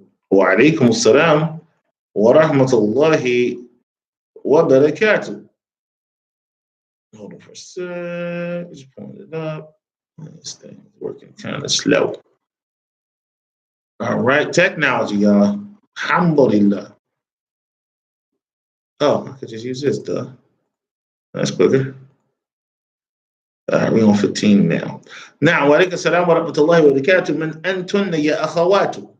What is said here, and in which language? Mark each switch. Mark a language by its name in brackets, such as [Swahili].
[Arabic] وعليكم السلام ورحمة الله وبركاته. [English] Hold on for a sec. Just pulling it up. This thing is working kind of slow. All right, technology, y'all. [Arabic] Alhamdulillah. [English] Oh, I could just use this, duh. That's quicker. We're on 15 now. [Arabic] Now, وعليكم السلام ورحمة الله وبركاته من أنتن يا أخوات.